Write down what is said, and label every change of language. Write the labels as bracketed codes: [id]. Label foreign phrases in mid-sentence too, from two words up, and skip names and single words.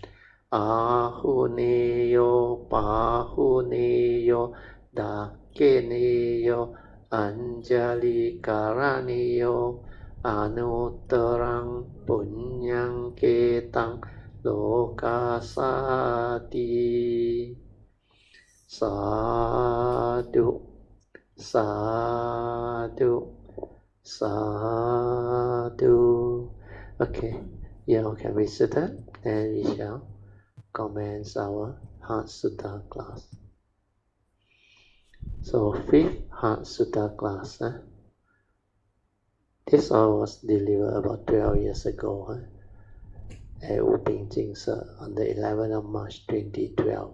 [pi] Ahuneyo Pahuneyo Dakeneyo Anjali Karaniyo Anuttarang Punyang Ketang Lokasati Sadhu Sadhu Sadhu. [en] Okay, you can be seated and we shall commence our Heart Sutra class. So, fifth Heart Sutra class. This all was delivered about 12 years ago at Uping Jing on the 11th of March 2012.